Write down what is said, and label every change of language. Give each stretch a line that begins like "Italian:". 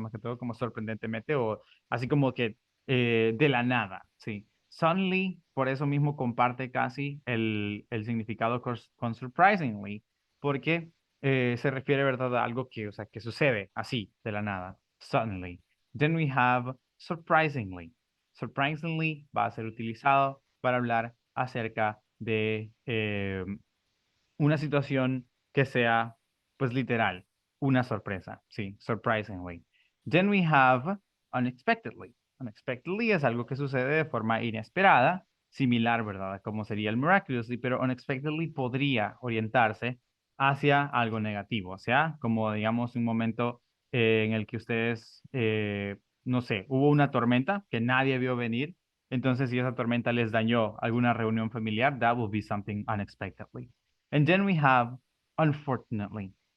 Spanish: Más que todo como sorprendentemente, o así como que de la nada, sí. Suddenly, por eso mismo comparte casi el significado con surprisingly, porque se refiere, ¿verdad? A algo que, o sea, que sucede así, de la nada, suddenly.
English: Then we have surprisingly.
Spanish: Surprisingly va a ser utilizado para hablar acerca de una situación que sea pues literal, una sorpresa, sí, surprisingly.
English: Then we have unexpectedly.
Spanish: Unexpectedly es algo que sucede de forma inesperada, similar, ¿verdad? A como sería el miraculously, pero unexpectedly podría orientarse hacia algo negativo, o sea, como digamos un momento en el que ustedes, no sé, hubo una tormenta que nadie vio venir, entonces si esa tormenta les dañó alguna reunión familiar,
English: that will be something unexpectedly. And then we have unfortunately.